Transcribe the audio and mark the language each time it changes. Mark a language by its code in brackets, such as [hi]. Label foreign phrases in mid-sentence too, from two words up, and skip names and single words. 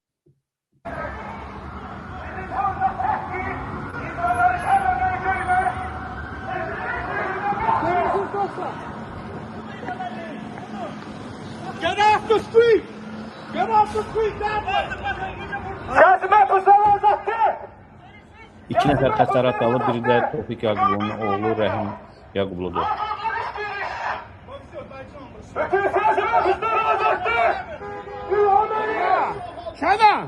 [en] Get off the street! Get off the street now! [az] İki nəfər xəsarət alıb, biri də Tofiq Yaqublu'nun oğlu Rəhim Yaqublu'dur. Sana!